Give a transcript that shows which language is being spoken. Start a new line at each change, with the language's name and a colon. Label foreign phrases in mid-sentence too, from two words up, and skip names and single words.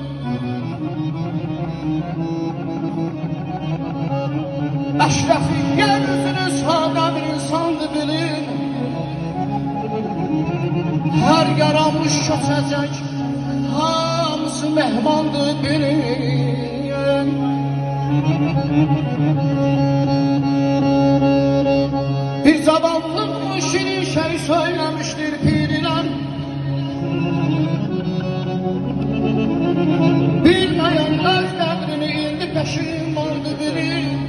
Azerbaijani: Əşrəfi yer üzünü sadə bir insandı bilin. Hər yaranmış köçəcək, hamısı mehmandı bilin.
Turkish: Bir zavallı şirin şey söylemiştir pirler, bilmeyen öz devrini indi peşin vardı bilir.